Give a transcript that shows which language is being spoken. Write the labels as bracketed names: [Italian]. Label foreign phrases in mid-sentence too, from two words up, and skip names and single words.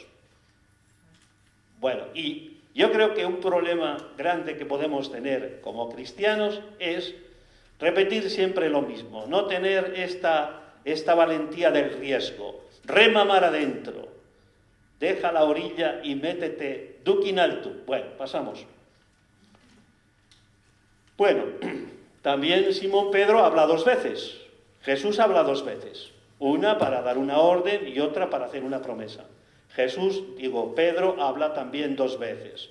[Spanish] Bueno, y yo creo que un problema grande que podemos tener como cristianos es repetir siempre lo mismo, no tener esta valentía del riesgo. Rema mar adentro, deja la orilla y métete [Latin] duc in altum. [Spanish] Bueno, pasamos. Bueno, también Simón Pedro habla 2 veces. Jesús habla 2 veces. Una para dar una orden y otra para hacer una promesa. Pedro habla también 2 veces.